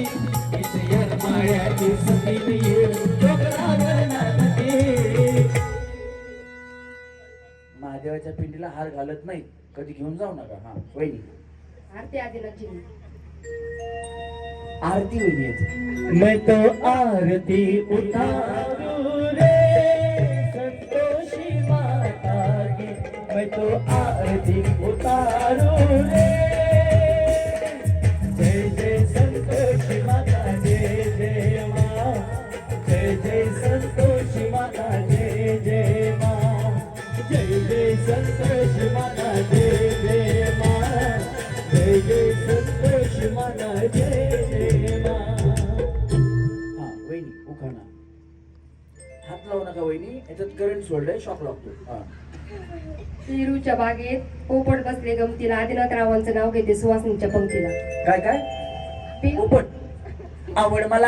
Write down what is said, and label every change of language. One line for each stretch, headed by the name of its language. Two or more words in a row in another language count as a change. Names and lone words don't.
Marathi: इथया माळ्याची सुतीन येऊ डोंगरावर नाचती. महादेवाच्या पिंडीला हार घालत नाही, कधी घेऊन जाऊ नका. हा वहिनी आरती आदिनाथची आरती वहिनी आहेत.
Hindi: मैं तो आरती उतारू रे संतोषी माता की. मैं तो आरती उतारू रे. जय जय संतोषी माता जय जय माँ. जय जय संतोषी माता जय जय माँ. जय जय संतोषी माता जय जय माँ. जय जय संतोषी माता जय जय माँ.
Marathi: हा वहिनी उखाणा. हात लावू नका वहिनी, याच्यात करंट सोडलंय, शॉक लागतो. हा पेरूच्या बागेत पोपट बसले गमतीला आदिनाथरावांचं नाव घेते सुवासिनीच्या पंक्तीला. काय काय पोपट आवड मला